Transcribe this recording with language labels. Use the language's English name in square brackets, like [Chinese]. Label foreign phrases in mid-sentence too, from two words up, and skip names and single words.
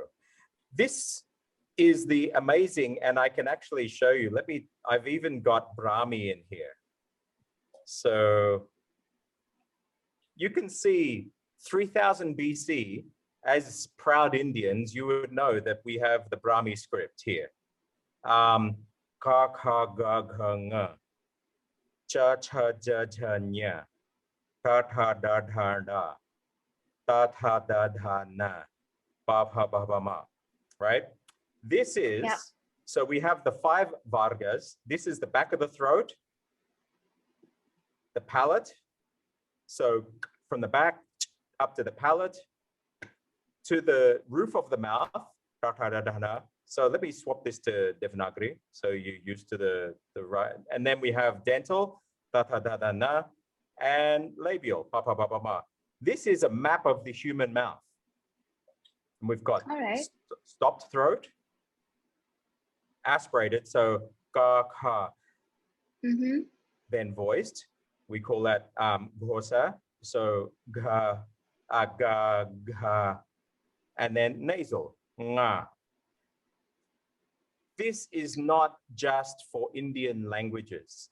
[English] This is the amazing, and I can actually show you. I've even got Brahmi in here. So you can see 3000 BC, as proud Indians, you would know that we have the Brahmi script here. [Sanskrit] Ka kha ga gha nga, cha cha ja ja nya, ta tha da dha da, ta tha da dha na, ba bha ba ba ma, [English] right? This is, so we have the 5 vargas. This is the back of the throat, the palate. So from the back up to the palate, to the roof of the mouth. So let me swap this to Devanagari. So you're used to the right. And then we have dental, and labial, This is a map of the human mouth. And we've got stopped throat, aspirated, so ga, ka. Then voiced, we call that ghosa, so ga, ga, ga. And then nasal, nga. This is not just for Indian languages.